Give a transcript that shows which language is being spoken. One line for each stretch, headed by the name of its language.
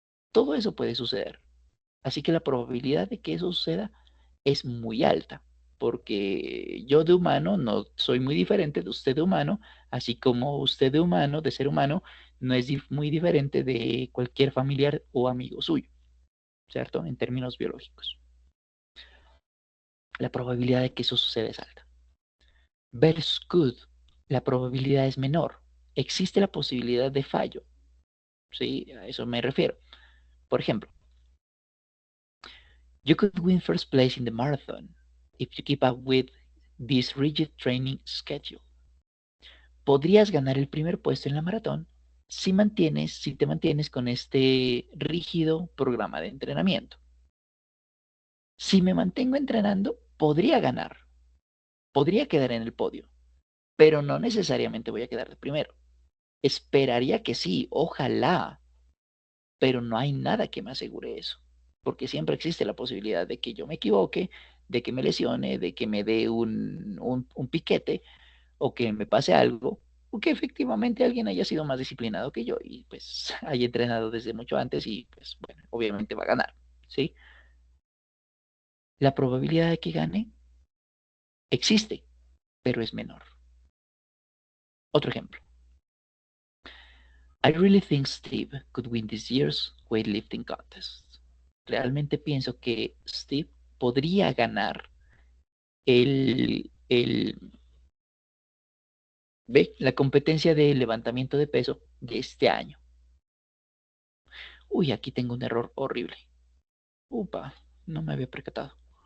Spanish: Todo eso puede suceder. Así que la probabilidad de que eso suceda es muy alta, porque yo de humano no soy muy diferente de usted de humano, así como usted de humano, de ser humano, no es muy diferente de cualquier familiar o amigo suyo, ¿cierto? En términos biológicos. La probabilidad de que eso suceda es alta. Versus good, la probabilidad es menor. Existe la posibilidad de fallo, ¿sí? A eso me refiero. Por ejemplo,
English: you could win first place in the marathon if you keep up with this rigid training schedule.
Spanish: Podrías ganar el primer puesto en la maratón si te mantienes con este rígido programa de entrenamiento. Si me mantengo entrenando, podría ganar, podría quedar en el podio, pero no necesariamente voy a quedar de primero. Esperaría que sí, ojalá, pero no hay nada que me asegure eso, porque siempre existe la posibilidad de que yo me equivoque, de que me lesione, de que me dé un piquete o que me pase algo, o que efectivamente alguien haya sido más disciplinado que yo y pues haya entrenado desde mucho antes y pues bueno, obviamente va a ganar, ¿sí? La probabilidad de que gane existe, pero es menor. Otro ejemplo.
English: I really think Steve could win this year's weightlifting contest.
Spanish: Realmente pienso que Steve podría ganar el ¿ve? La competencia de levantamiento de peso de este año. Uy, aquí tengo un error horrible. Upa, no me había percatado.